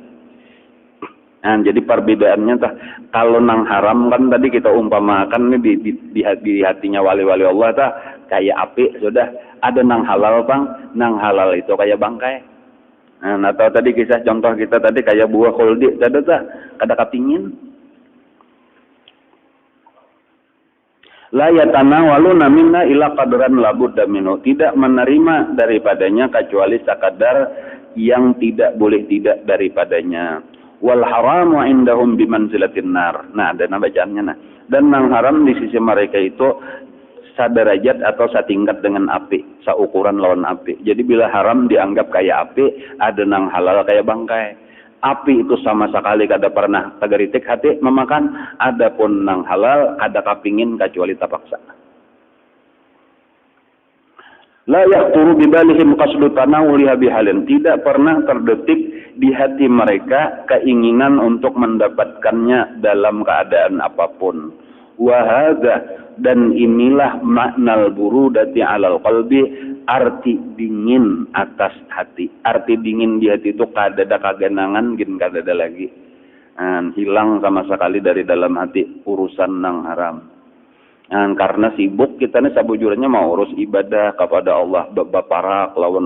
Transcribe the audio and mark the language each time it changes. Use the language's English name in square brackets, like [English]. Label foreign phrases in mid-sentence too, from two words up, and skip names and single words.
[Banjar] Jadi perbedaannya tah kalau nang haram kan tadi kita umpamakan nih di hatinya wali-wali Allah tah kayak api sudah. Ada nang halal bang, nang halal itu kayak bangkai. Atau tadi kisah contoh kita tadi kayak buah khuldi tadi tak kada kapingin. [Arabic] لا يتناولون منا إلا قدرا لا بد منه, [Indonesian] tidak menerima daripadanya kecuali sekadar yang tidak boleh tidak daripadanya. [Arabic] والحرام عندهم بمنزلة النار. [Banjar] Nah, ada bacaannya nah. Dan nang haram di sisi mereka itu saderajat atau satingkat dengan api, saukuran lawan api. Jadi bila haram dianggap kayak api, ada nang halal kayak bangkai. Api itu sama sekali kada pernah tagaritik hati memakan, adapun nang halal kada kapingin kecuali tapaksa. [Arabic] لا يخطر ببالهم قصد تناولها بحال, [Indonesian] tidak pernah terdetik di hati mereka keinginan untuk mendapatkannya dalam keadaan apapun. [Arabic] Wahada, [Indonesian] dan inilah [Arabic] معنى البرودة على القلب, [Indonesian] arti dingin atas hati. [Banjar] Arti dingin di hati itu kadada kagenangan gin kadada lagi. Hilang sama sekali dari dalam hati urusan nang haram. Karena sibuk kita nih sabujurnya mau urus ibadah kepada Allah, baparak lawan Allah.